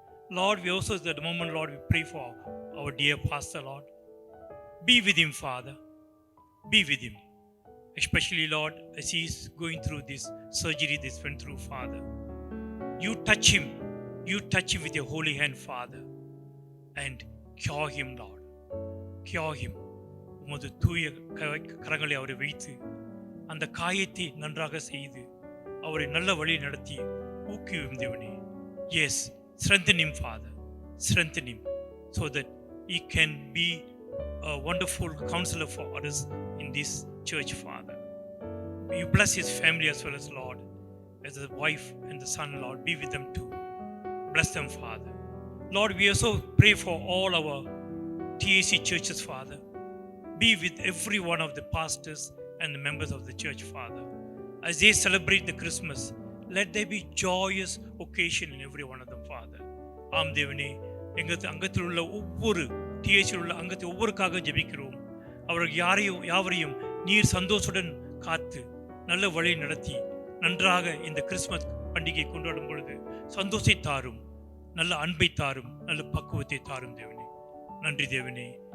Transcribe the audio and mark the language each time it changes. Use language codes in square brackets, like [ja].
[en] Lord, we also at the moment, Lord, we pray for our dear pastor, Lord. Be with him, Father. Be with him. Especially, Lord, as he is going through this surgery this went through, Father. You touch him. You touch him with your holy hand, Father. And cure him, Lord. Cure him. [ta] உமது தூய கரங்களை அவரை வைத்து அந்த காயத்தை நன்றாக செய்து அவரை நல்ல வழி நடத்தி ஊக்குவியும் தேவனே. [en] Yes, strengthen him, Father. Strengthen him so that he can be a wonderful counselor for others in this church, Father. You bless his family as well as, Lord, as the wife and the son, Lord. Be with them too. Bless them, Father. Lord, we also pray for all our TAC churches, Father. Be with every one of the pastors and the members of the church, Father. As they celebrate the Christmas, let there be joyous occasion in every one of them, Father. [ta] ஆம் தேவனே, எங்கள் அங்கத்தில் உள்ள ஒவ்வொரு டிஎச்சில் உள்ள அங்கத்தை ஒவ்வொருக்காக ஜெபிக்கிறோம். அவர்கள் யாவரையும் நீர் சந்தோஷத்துடன் காத்து நல்ல வழி நடத்தி நன்றாக இந்த கிறிஸ்மஸ் பண்டிகை கொண்டாடும் பொழுது சந்தோஷத்தை தாரும், நல்ல அன்பை தாரும், நல்ல பக்குவத்தை தாரும் தேவனே. நன்றி தேவனே.